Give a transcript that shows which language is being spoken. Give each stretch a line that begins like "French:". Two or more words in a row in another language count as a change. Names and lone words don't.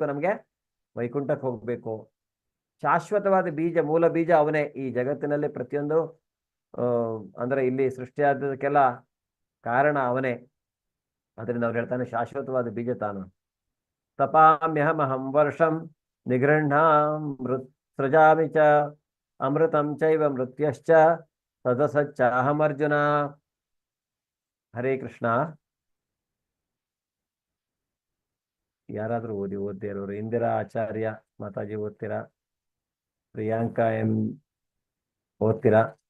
Kannada: ನಮಗೆ ವೈಕುಂಠಕ್ಕೆ ಹೋಗ್ಬೇಕು. ಶಾಶ್ವತವಾದ ಬೀಜ, ಮೂಲ ಬೀಜ ಅವನೇ. ಈ ಜಗತ್ತಿನಲ್ಲಿ ಪ್ರತಿಯೊಂದು ಅಂದ್ರೆ ಇಲ್ಲಿ ಸೃಷ್ಟಿಯಾದಕ್ಕೆಲ್ಲ ಕಾರಣ ಅವನೇ. ಅದರಿಂದ ಅವ್ರು ಹೇಳ್ತಾನೆ ಶಾಶ್ವತವಾದ ಬೀಜ ತಾನು.
Sanskrit: ತಪಾಮ್ಯಹಮಹಂ ವರ್ಷಂ ನಿಗೃಹ್ಣಾಂ ಸೃಜಾಮಿ ಚ ಅಮೃತಂ ಚೈವ ಮೃತ್ಯಶ್ಚ ಸದಸಚ್ಚಾಹಮರ್ಜುನ. ಹರೇ ಕೃಷ್ಣ.
Kannada: ಯಾರಾದ್ರೂ ಓದ್ದೇ ಇರೋರು? ಇಂದಿರಾ ಆಚಾರ್ಯ ಮಾತಾಜಿ ಓದ್ತೀರಾ? ಪ್ರಿಯಾಂಕಾ ಎಂ ಓದ್ತೀರಾ?